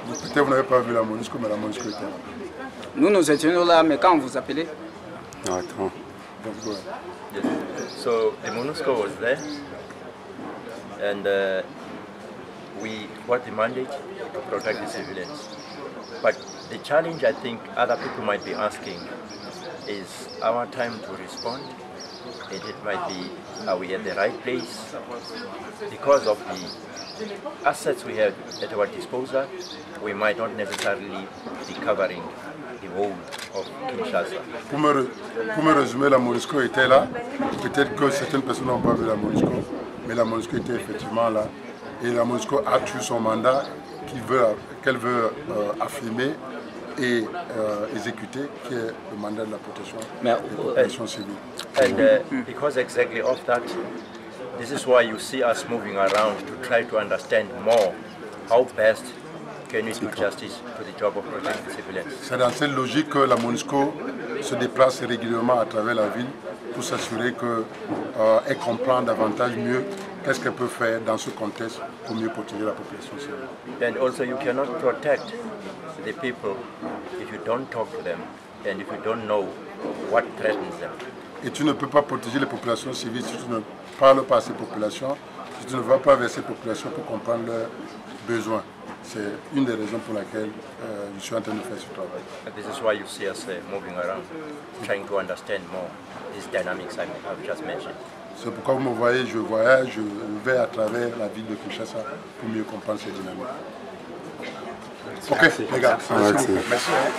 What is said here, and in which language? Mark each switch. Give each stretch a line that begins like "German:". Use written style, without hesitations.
French: Peut-être vous n'avez pas vu la MONUSCO, mais la MONUSCO était là. Nous étions là, mais quand on vous appelait? Non, attends.
English: Yes. So the MONUSCO was there, and we got the mandate to protect the civilians. But the challenge I think other people might be asking is our time to respond. And it might be, are we at the right place? Because of the assets we have at our disposal, we might not necessarily be covering the whole of Kinshasa.
French: Pour me résumer, la MONUSCO était là. Peut-être que certaines personnes n'ont pas vu la MONUSCO, mais la MONUSCO était effectivement là. Et la MONUSCO a tué son mandat qu'elle veut affirmer et exécuter, qui est le mandat de la protection des populations civiles.
English: And because exactly of that, this is why you see us moving around to try to understand more how best can we do justice to the job of protecting the civilians.
French: C'est dans cette logique que la MONUSCO se déplace régulièrement à travers la ville pour s'assurer qu'elle comprend davantage mieux qu'est-ce qu'elle peut faire dans ce contexte pour mieux protéger la population civile.
English: And also you cannot protect the people if you don't talk to them and if you don't know what threatens them.
French: Et tu ne peux pas protéger les populations civiles si tu ne parles pas à ces populations, si tu ne vas pas vers ces populations pour comprendre leurs besoins. C'est une des raisons pour laquelle je suis en train de faire ce travail.
English: And this is why you see us moving around, trying to understand more these dynamics I've just mentioned.
French: C'est pourquoi vous me voyez, je voyage, je vais à travers la ville de Kinshasa pour mieux comprendre ces dynamiques. Ok, les gars, merci beaucoup. Merci.